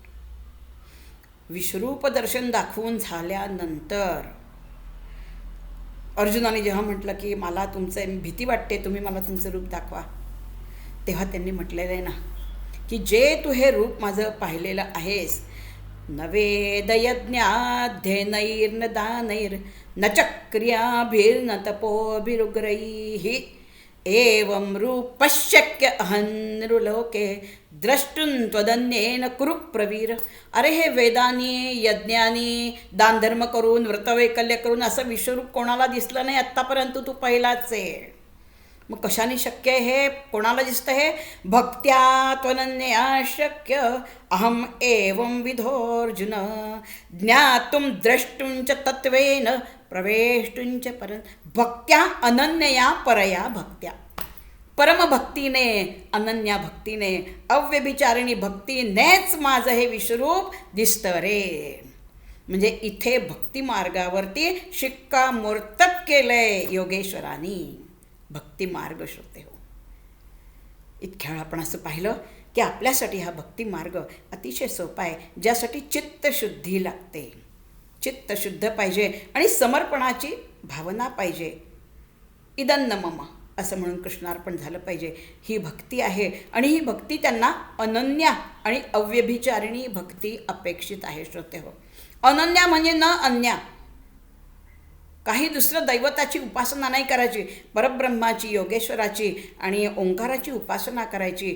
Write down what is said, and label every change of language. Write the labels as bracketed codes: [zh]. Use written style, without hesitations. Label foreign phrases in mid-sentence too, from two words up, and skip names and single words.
[mr] विश्वरूप दर्शन दाखवून झाल्यानंतर अर्जुनाने जेव्हा म्हटलं की मला तुमचं भीती वाटते, तुम्ही मला तुमचं रूप दाखवा, तेव्हा त्यांनी म्हटलेलं आहे ना की जे तू हे रूप माझं पाहिलेलं आहेस, [sa] न वेदयज्ञाध्ययनैर्न दानैर् न चक्रियाभिर्न तपोभिरुग्रैः एवं रूपशक्य अहन्नृलोके द्रष्टुं त्वदन्येन कुरु प्रवीर. [mr] अरे हे वेदानी, यज्ञानी, दानधर्म करून, व्रतवैकल्य करून असं विश्वरूप कोणाला दिसलं नाही आत्तापर्यंत, तू पहिलाच आहे. मग कशाने शक्य आहे हे? कोणाला दिसतं हे? [sa] भक्त्या त्वनन्यया शक्य अहम एवं विधोर्जुन ज्ञातुं द्रष्टुंच तत्वेन प्रवेष्टुंच परं. भक्त्या अनन्यया परया भक्त्या. [mr] परमभक्तीने, अनन्या भक्तीने, अव्यभिचारिणी भक्तीनेच माझं हे विश्वरूप दिसतं रे. म्हणजे इथे भक्तिमार्गावरती शिक्कामोर्तब केलंय योगेश्वरांनी. भक्तिमार्ग श्रोते हो, इतक्या वेळा आपण असं पाहिलं की आपल्यासाठी हा भक्तिमार्ग अतिशय सोपा आहे, ज्यासाठी चित्तशुद्धी लागते. चित्तशुद्ध पाहिजे आणि समर्पणाची भावना पाहिजे. [sa] इदन्न मम [mr] असं म्हणून कृष्णार्पण झालं पाहिजे. ही भक्ती आहे आणि ही भक्ती त्यांना अनन्या आणि अव्यभिचारिणी भक्ती अपेक्षित आहे श्रोते हो. अनन्या म्हणजे न अन्या. काही दुसरं दैवताची उपासना नाही करायची, परब्रह्माची, योगेश्वराची आणि ओंकाराची उपासना करायची.